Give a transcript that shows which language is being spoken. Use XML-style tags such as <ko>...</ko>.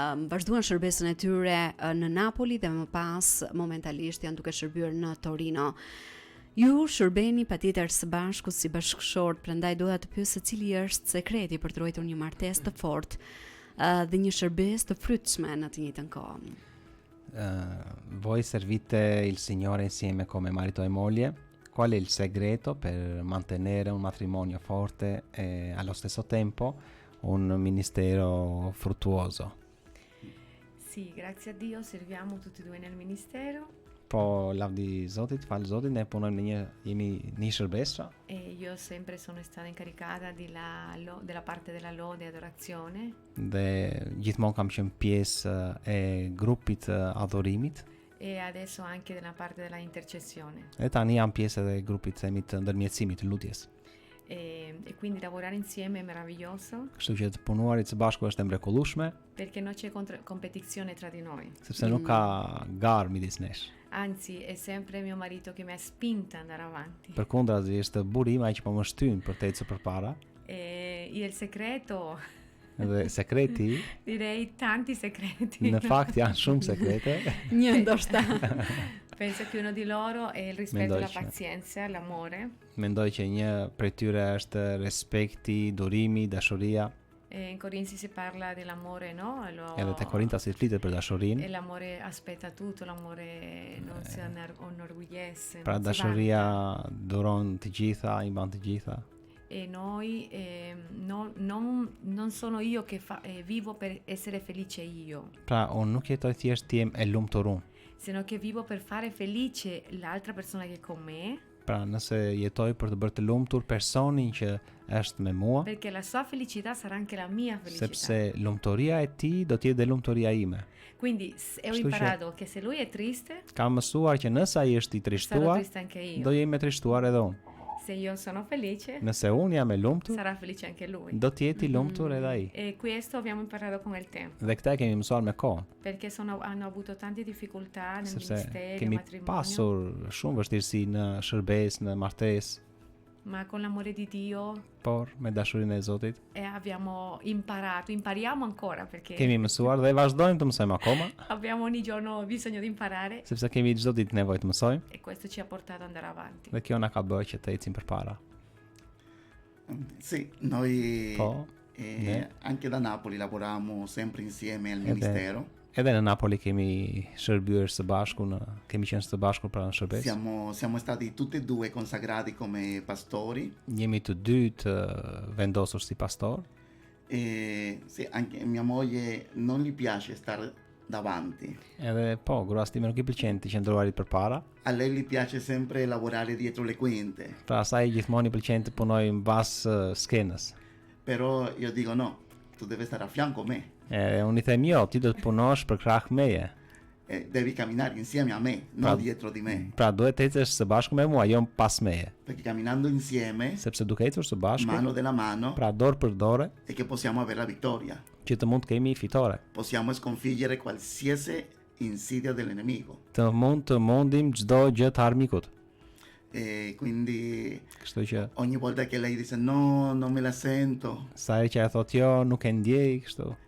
<sq>Vazhduan shërbesën e tyre në Napoli dhe më pas momentalisht janë duke shërbyer në Torino. Ju shërbeni patjetër së bashku si bashkëshort, prandaj doja të pyes se cili është sekreti për të ruajtur një martesë të fortë dhe një shërbesë të frytshme në të njëjtën kohë.</sq> <it>Voi servite il Signore insieme come marito e moglie. Qual è il segreto per mantenere un matrimonio forte e allo stesso tempo un ministero fruttuoso? Sì, grazie a Dio serviamo tutti e due nel ministero.</it> <sq>Po lavdi Zotit, falë Zotit, ne punojmë jemi një shërbesë.</sq> <it>E io sempre sono stata incaricata della parte della lode e adorazione.</it> <sq>Dhe gjithmonë kam qenë pjesë e grupit adhurimit.</sq> <it>E adesso anche della parte della intercessione.</it> <sq>E tani jam pjesë edhe grupit të ndërmjetësimit të lutjes.</sq> <it>E quindi lavorare insieme è meraviglioso.</it> <sq>Kështu që të punuarit së bashku është e mrekullueshme.</sq> <it>Perché non c'è competizione tra di noi.</it> <sq>Sepse nuk ka garë midis nesh.</sq> <it>Anzi, è sempre mio marito che mi ha spinta ad andare avanti.</it> <sq>Përkundrazi është burim ai që po më shtyn për të ecur përpara.</sq> <it>E il segreto</it> <sq>Dhe sekreti,</sq> <it>direi tanti segreti.</it> <sq>në fakt janë shumë sekrete. Një ndoshta.</sq> <it>Penso che uno di loro è il rispetto, la pazienza, l'amore.</it> <sq>Mendoj që një prej tyre është respekti, durimi, dashuria.</sq> <it>E in Corinzi si parla dell'amore, no?</it> <sq>Edhe te Korinta si flitet për dashurinë.</sq> <it>E l'amore aspetta tutto, l'amore non si inorgullesce.</it> <sq>Pra dashuria duron të gjitha, i mban të gjitha.</sq> <it>E noi non sono io che vivo per essere felice io.</it> <sq>Pra unë nuk jetoj thjesht të jem e lumtur unë.</sq> <it>Sino che vivo per fare felice l'altra persona che è con me.</it> <sq>Pra nëse jetoj për të bërë të lumtur personin që është me mua.</sq> <it>Perché la sua felicità sarà anche la mia felicità.</it> <sq>Sepse lumturia e tij do të jetë dhe lumturia ime.</sq> <it>Quindi ho imparato che se lui è triste,</it> <sq>kam mësuar që nëse ai është i trishtuar, do jem e trishtuar edhe unë.</sq> <it>Se io sono felice,</it> <sq>nëse unë jam e lumtur,</sq> <it>sarà felice anche lui.</it> <sq>Do të jetë i lumtur edhe ai.</sq> <it>E questo abbiamo imparato con il tempo.</it> <sq>Dhe këtë kemi mësuar me kohën.</sq> <it>Perché hanno avuto tante difficoltà nel</it> <sq>Sepse</sq> <it>ministero,</it> <sq>kemi</sq> <it>matrimonio.</it> <sq>pasur shumë vështirësi në shërbesë, në martesë.</sq> <it>Ma con l'amore di Dio,</it> <sq>por me dashurinë e Zotit,</sq> <it>abbiamo impariamo ancora perché</it> <sq>kemi mësuar dhe vazhdojmë të mësojmë akoma.</sq> <it>Abbiamo ogni giorno bisogno di imparare.</it> <sq>Sepse kemi çdo ditë nevojë të mësojmë.</sq> <it>E questo ci ha portato ad andare avanti.</it> <sq>Dhe kjo na ka bërë që të ecim përpara.</sq> <it>Sì, noi anche da Napoli lavoriamo sempre insieme al ministero.</it> <sq>Edhe në Napoli kemi shërbyer së bashku, kemi qenë së bashku pra në shërbesë.</sq> <it>Siamo stati tutti e due consacrati come pastori.</it> <sq>Jemi të dy të vendosur si pastor.</sq> <it>Sì, anche mia moglie non gli piace stare davanti.</it> <sq>Edhe po, gruas time nuk I pëlqen të qëndroarit përpara.</sq> <it>A lei gli piace sempre lavorare dietro le quinte.</it> <sq>Pra asaj gjithmonë I pëlqen të punojë mbas skenës.</sq> <it>Però io dico no, tu devi stare a fianco a me.</it> <sq>Unë I them jo, ti do të punosh për krah meje.</sq> <it>Devi camminare insieme a me, non dietro di me.</it> <sq>Pra duhet të ecesh së bashku me mua, jo pas meje.</sq> <it>Perché camminando insieme,</it> <sq>sepse duke ecur së bashku,</sq> <it>mano della mano,</it> <sq>pra dorë për dorë,</sq> <it>è che possiamo avere la vittoria.</it> <sq>Që të mund të kemi fitore.</sq> <it>Possiamo sconfiggere qualsiasi insidia dell'nemico.</it> <sq>Të mundim çdo gjë të armikut.</sq> <it>E quindi</it> <sq>kështu që</sq> <it>ogni volta che lei dice no, non me la sento.</it> <sq>Sa herë që ai thotë jo, nuk e ndjej kështu.</sq>